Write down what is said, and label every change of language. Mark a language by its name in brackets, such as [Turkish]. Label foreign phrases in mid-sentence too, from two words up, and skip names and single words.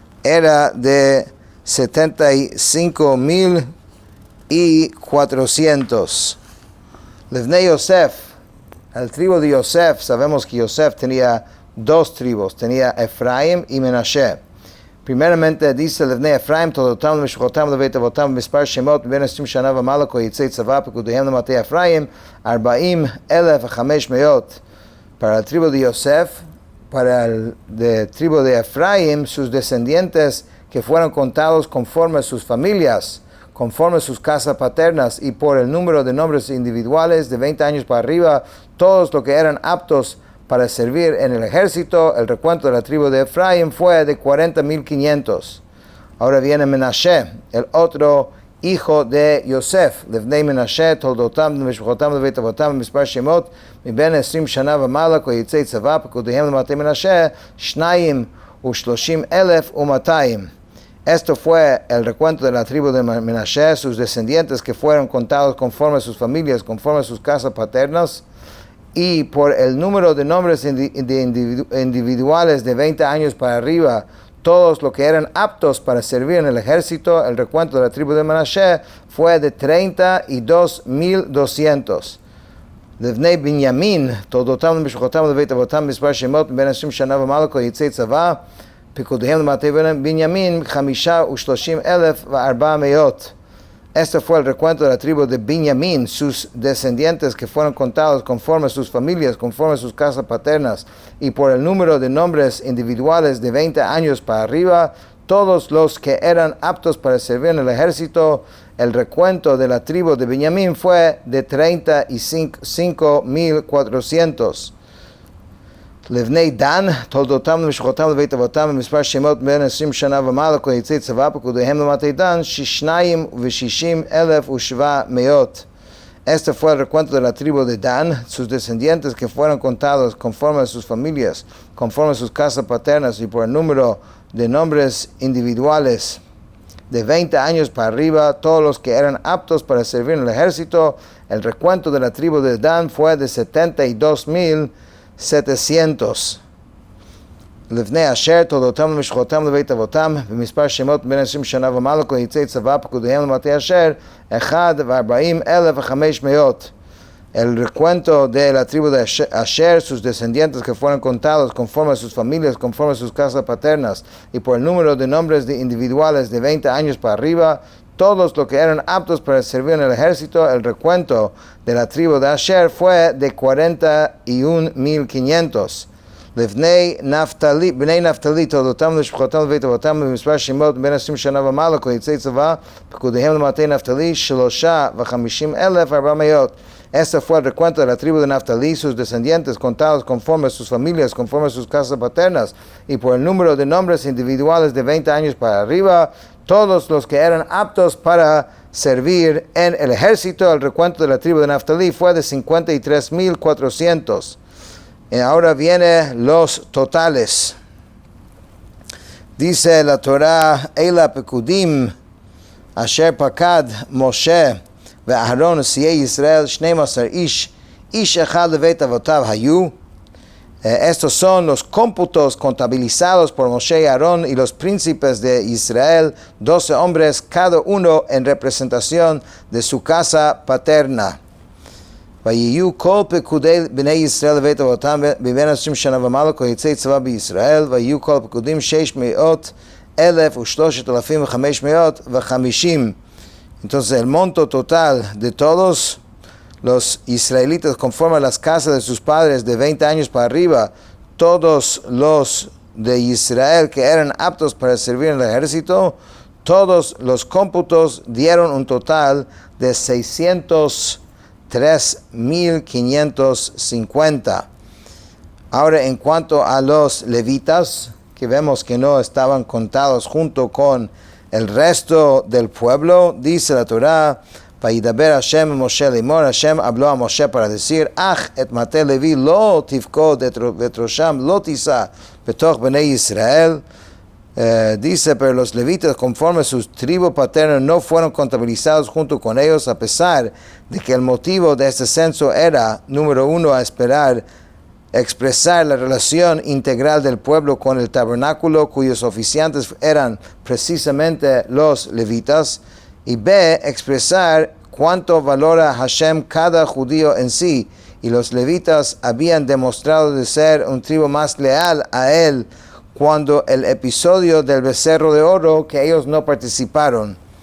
[Spanish] era de 75,400. [Hebrew] לבני יוסף, [Spanish] el tribu de Yosef, sabemos que Yosef tenía dos tribus, tenía Efraim y Menashe. Primeramente dice [Hebrew] לבני אפרים, תולדותם, משפחותם, לבית אבותם, מספר שמות, בן 20 שנה ומעלה, יוצאי צבא, פקודיהם למטה אפרים, 40,500. [Spanish] Para el tribu de Yosef, para el tribu de Efraim, sus descendientes que fueron contados conforme a sus familias, conforme a sus casas paternas y por el número de nombres individuales de 20 años para arriba, todos los que eran aptos para servir en el ejército, el recuento de la tribu de Efraim fue de 40,500. Ahora viene Menashe, el otro hijo de Yosef. [Hebrew] לבני מנשה, תולדותם, משפחותם, לבית אבותם, מספר שמות, מבין 20 שנה ומעלה, כיוצאי צבא, פקודיהם למטה מנשה, 32,200. [Spanish] Esto fue el recuento de la tribu de Menashe, sus descendientes que fueron contados conforme a sus familias, conforme a sus casas paternas, y por el número de nombres individuales de 20 años para arriba, todos los que eran aptos para servir en el ejército, el recuento de la tribu de Menashe fue de 32,200. [Hebrew] לבני בנימין, תולדותם ומשפחותם לבית אבותם, מספר שמות בין 20 שנה ומעלה, כל יוצאי צבא, פיקודיהם למטה בנימין, 35,400. [Spanish] Este fue el recuento de la tribu de Benjamín, sus descendientes que fueron contados conforme a sus familias, conforme a sus casas paternas, y por el número de nombres individuales de 20 años para arriba, todos los que eran aptos para servir en el ejército. El recuento de la tribu de Benjamín fue de 35,400. [Hebrew] לבני דן, תולדותם ומשפחותם לבית אבותם, במספר שמות בין 20 שנה ומעלה, כל יוצאי צבא, פקודיהם למטה דן, 62,700. [Spanish] Este fue el recuento de la tribu de Dan, sus descendientes que fueron contados conforme a sus familias, conforme a sus casas paternas y por el número de nombres individuales de 20 años para arriba, todos los que eran aptos para servir en el ejército. El recuento de la tribu de Dan fue de 72,700. [Hebrew] לבני אשר, תולדותם ומשפחותם לבית אבותם, במספר שמות בין 20 שנה ומעלה, כל יוצאי צבא, פקודיהם למטה אשר, 41,500. [Spanish] El recuento de la tribu de Asher, sus descendientes que fueron contados conforme a sus familias, conforme a sus casas paternas, y por el número de nombres individuales de 20 años para arriba, todos los que eran aptos para servir en el ejército, el recuento de la tribu de Asher fue de 41,500. [Hebrew] לבני נפתלי, בני נפתלי, תולדותם ומשפחותם לבית אבותם, במספר שמות בין 20 שנה ומעלה, כל יוצאי צבא, פקודיהם למטה נפתלי, 53,400. [Spanish] Este fue el recuento de la tribu de Naftalí, sus descendientes contados conforme a sus familias, conforme a sus casas paternas, y por el número de nombres individuales de 20 años para arriba, todos los que eran aptos para servir en el ejército. El recuento de la tribu de Naftalí fue de 53,400. Y ahora vienen los totales. Dice la Torah, [Hebrew] אלה הפקודים, אשר פקד, משה, ואהרון נשיאי ישראל 12 איש אחד לבית אבותיו היו. [Spanish] Estos son los cómputos contabilizados por Moshe y Aarón y los príncipes de Israel, 12 hombres, cada uno en representación de su casa paterna. [Hebrew] ויהיו כל פקודי בני ישראל לבית אבותם מבין 20 שנה ומעלה, כל יוצאי צבא בישראל, ויהיו כל פקודים 600,003,550. [Spanish] Entonces el monto total de todos los israelitas conforme a las casas de sus padres de 20 años para arriba, todos los de Israel que eran aptos para servir en el ejército, todos los cómputos dieron un total de 603,550. Ahora en cuanto a los levitas, que vemos que no estaban contados junto con el resto del pueblo, dice la Torah, [Hebrew] וידבר השם משה לאמור, [Spanish] השם habló a Moshe para decir, [Hebrew] אך את מטה לוי לא תפקוד ואת ראשם לא תישא בתוך בני ישראל. [Spanish] Dice, pero los levitas conforme a sus tribus paternas no fueron contabilizados junto con ellos, a pesar de que el motivo de este censo era, número uno, a esperar expresar la relación integral del pueblo con el tabernáculo, cuyos oficiantes eran precisamente los levitas, y B, expresar cuánto valora Hashem cada judío en sí, y los levitas habían demostrado de ser un tribu más leal a él cuando el episodio del becerro de oro, que ellos no participaron.